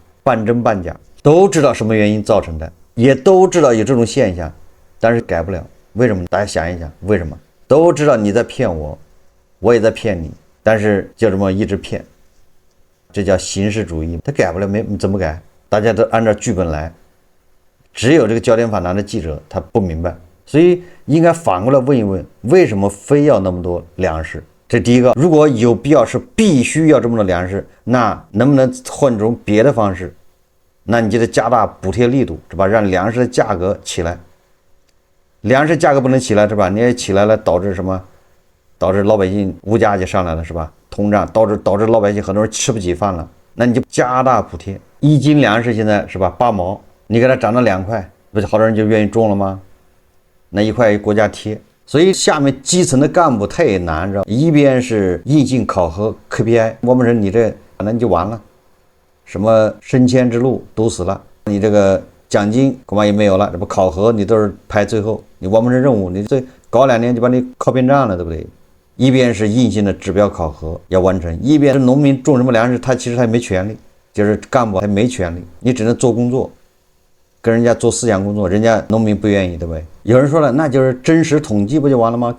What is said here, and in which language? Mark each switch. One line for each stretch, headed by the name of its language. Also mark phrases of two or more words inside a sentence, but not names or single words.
Chinese: 半真半假，都知道什麼原因造成的，也都知道有這種現象，但是改不了。為什麼？大家想一想，為什麼？都知道你在騙我，我也在騙你，但是就這麼一直騙，這叫形式主義。他改不了，沒怎麼改？大家都按照劇本來，只有這個焦點訪談的記者他不明白，所以應該反過來問一問，為什麼非要那麼多糧食？這第一個，如果有必要是必須要這麼多糧食，那能不能換種別的方式？那你就得加大補貼力度，是吧？讓糧食的價格起來。糧食價格不能起来，是吧？你也起來了，導致什麼？導致老百姓物價就上來了，是吧？通脹導致老百姓很多人吃不起飯了。那你就加大補貼，1斤糧食現在是吧8毛，你給它漲到2塊，不是好多人就願意種了嗎？那1塊國家貼。所以下面基層的幹部他也難，知道？一邊是硬性考核 KPI， 我们说你这那你就完了，什麼升遷之路堵死了，你這個獎金恐怕也沒有了，這不考核你都是排最後，你我們這任務你這搞2年就把你考扁仗了，對不對？一邊是硬性的指標考核要完成，一邊是農民種什麼糧食，他其實他沒權利，就是幹部他沒權利，你只能做工作。跟人家做思想工作，人家農民不願意，對不對？有人說了，那就是真實統計不就完了嗎？